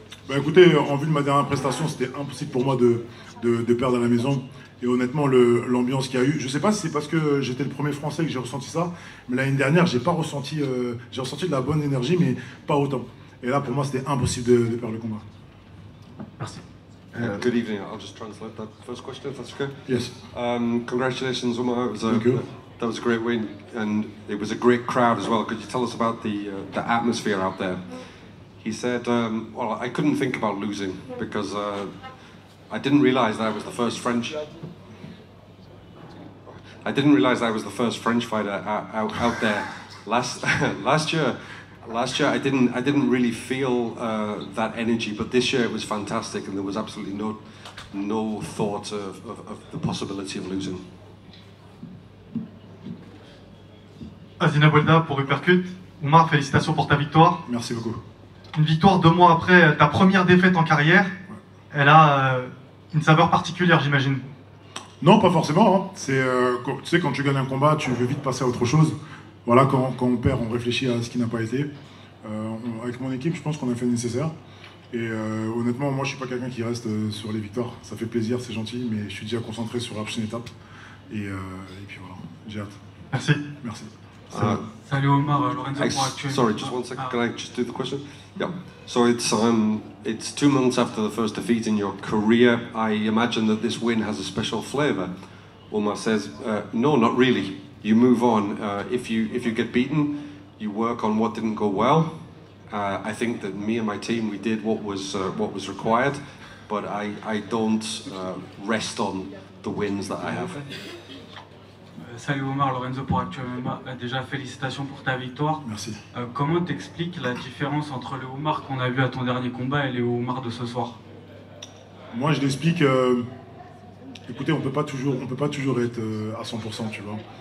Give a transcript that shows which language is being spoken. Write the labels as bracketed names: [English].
[French] Bah écoutez, en vue de ma dernière prestation, c'était impossible pour moi de perdre à la maison. Et honnêtement, l'ambiance qu'il y a eu, je ne sais pas si c'est parce que j'étais le premier Français que j'ai ressenti ça, mais l'année dernière, j'ai ressenti de la bonne énergie, mais pas autant. Et là, pour moi, c'était impossible de perdre le combat. Merci. [English] Good evening. I'll just translate that first question, if that's okay. Yes. Congratulations, Omar. Thank you. That was a great win, and it was a great crowd as well. Could you tell us about the atmosphere out there? He said, well, I couldn't think about losing because I didn't realize that I was the first French. I didn't realize I was the first French fighter out there. Last year, I didn't really feel that energy, but this year it was fantastic, and there was absolutely no thought of the possibility of losing. [French] Azina Bouelda pour Uppercut. Omar, félicitations pour ta victoire. Merci beaucoup. Une victoire 2 mois après ta première défaite en carrière. Elle a une saveur particulière, j'imagine. Non, pas forcément. Hein. Tu sais, quand tu gagnes un combat, tu veux vite passer à autre chose. Voilà, quand on perd, on réfléchit à ce qui n'a pas été. Avec mon équipe, je pense qu'on a fait le nécessaire. Et honnêtement, moi, je suis pas quelqu'un qui reste sur les victoires. Ça fait plaisir, c'est gentil, mais je suis déjà concentré sur la prochaine étape. Et puis voilà, j'ai hâte. Merci. Merci. Salut Omar, Lorenzo pour Actuel. [English] Sorry, just one second. Can I just do the question? Yeah. So it's 2 months after the first defeat in your career. I imagine that this win has a special flavour. Omar says, no, not really. You move on. If you get beaten, you work on what didn't go well. I think that me and my team, we did what was required, but I don't rest on the wins that I have. [French] Salut Omar, Lorenzo pour Actuel MMA. Déjà félicitations pour ta victoire. Merci. Comment t'expliques la différence entre le Omar qu'on a vu à ton dernier combat et le Omar de ce soir? Moi je l'explique, écoutez, on peut pas toujours être à 100%, tu vois.